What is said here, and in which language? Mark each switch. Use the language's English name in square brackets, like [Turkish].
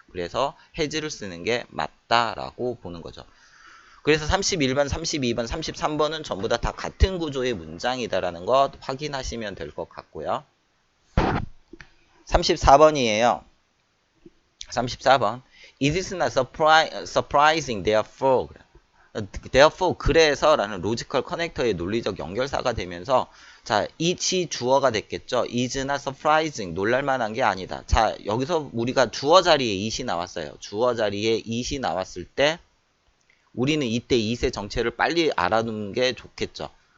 [Korean] 그래서 has를 쓰는 게 맞다라고 보는 거죠. 그래서 31번, 32번, 33번은 전부 다 같은 구조의 문장이다라는 것 확인하시면 될 것 같고요. 34번이에요. 34번. [English] It is not surprising, therefore. [Korean] 그래서 라는 로지컬 커넥터의 논리적 연결사가 되면서 자, it이 주어가 됐겠죠. [English] is not surprising, [Korean] 놀랄만한 게 아니다. 자, 여기서 우리가 주어 자리에 it이 나왔어요. 주어 자리에 it이 나왔을 때 우리는 이때 it의 정체를 빨리 알아두는 게 좋겠죠.